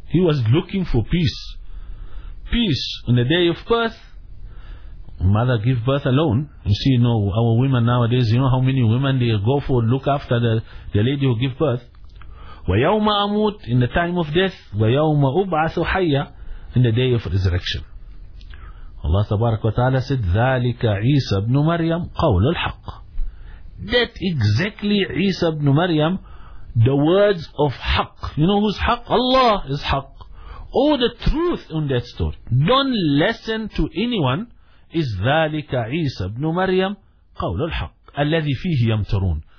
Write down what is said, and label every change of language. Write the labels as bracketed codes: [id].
[en] He was looking for peace. Peace on the day of birth. Mother give birth alone. You see, you know, our women nowadays, you know how many women they go for, look after the lady who give birth. [ar] وَيَوْمَ أَمُوتْ [en] in the time of death, [ar] وَيَوْمَ أُبْعَثُ حَيَّ [en] in the day of resurrection. [ar] Allah تبارك وتعالى [en] said, [ar] ذَلِكَ عِيسَى بْنُ مَرْيَمْ قَوْلُ الْحَقِّ. [en] That exactly عِيسَى بْنُ مَرْيَمْ, the words of حَقْ. You know who's حَقْ? Allah is حَقْ. Oh, the truth in that story. Don't listen to anyone. Is [ar] ذَلِكَ عِيسَى بْنُ مَرْيَمْ قَوْلُ الْحَقِّ الَّذِي فِيهِ يَمْتَرُونَ.